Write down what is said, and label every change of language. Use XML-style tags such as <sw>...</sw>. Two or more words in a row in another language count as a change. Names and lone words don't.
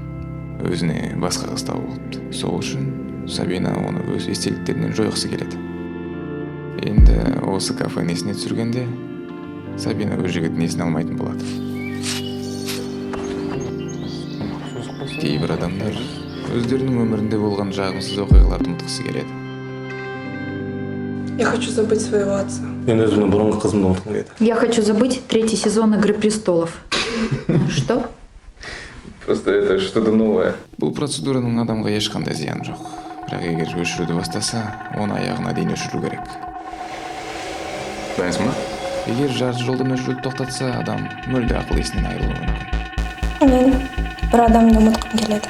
<kk>Өзіне басқа қыз тауып болыпты. Сол үшін Сабина оны өз естеліктерінен жойғысы келеді. Енді осы кафені есіне түсіргенде Сабина өз жігітін есіне алмайтын болады. Кейбір адамдар өздерінің өмірінде болған жағымсыз оқиғаларды ұмытқысы келеді.</kk> <ru>Я хочу забыть своего отца.</ru> <kk>Мен өзімнің бұрынғы қызымды ұмытқым келеді.</kk> <ru>Я хочу забыть 3-й сезон «Игры престолов». Что? Просто это что-то новое.</ru> <kk>Бұл процедураның адамға ешқандай зияны жоқ. Бірақ егер өшіруді бастаса, оны аяғына дейін өшіру керек. Білесің ба? Егер жарты жолдан өшіруді тоқтатса, адам мүлде ақыл есінен айырылуы мүмкін. Мен бір адамды ұмытқым келеді.</kk>